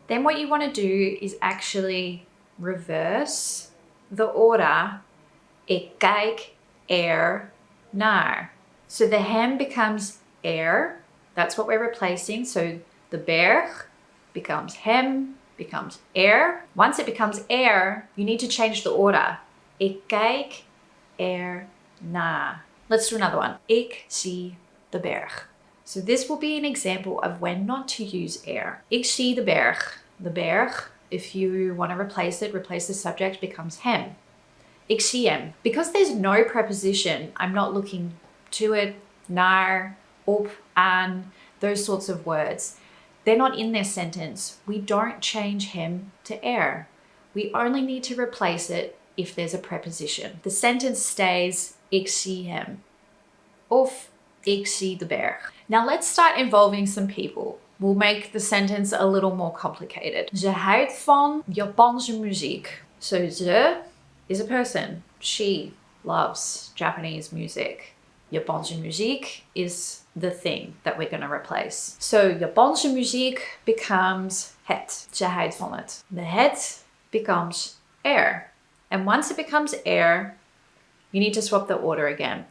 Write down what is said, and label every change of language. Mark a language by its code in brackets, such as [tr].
[en] Then what you want to do is actually reverse the order. [nl] Ik kijk naar. [en] So the hem becomes er. That's what we're replacing. So the berg becomes hem, becomes er. Once it becomes er, you need to change the order. [nl] Ik kijk naar. [en] Let's do another one. [nl] Ik zie de berg. [en] So this will be an example of when not to use er. [nl] Ik zie de berg. [en] The berg, if you want to replace the subject, becomes hem. [nl] Ik zie hem. [en] Because there's no preposition, I'm not looking to it, naar, op, aan, those sorts of words. They're not in their sentence. We don't change hem to er. We only need to replace it if there's a preposition. The sentence stays, [nl] ik zie hem. Of, ik zie de berg. [en] Now let's start involving some people. We'll make the sentence a little more complicated. [nl] Ze houdt van Japanse muziek. [en] So ze is a person. She loves Japanese music. Japanse muziek is the thing that we're going to replace. So Japanse muziek becomes het. [nl] Ze houdt van het. [en] The het becomes er. And once it becomes er, you need to swap the order again.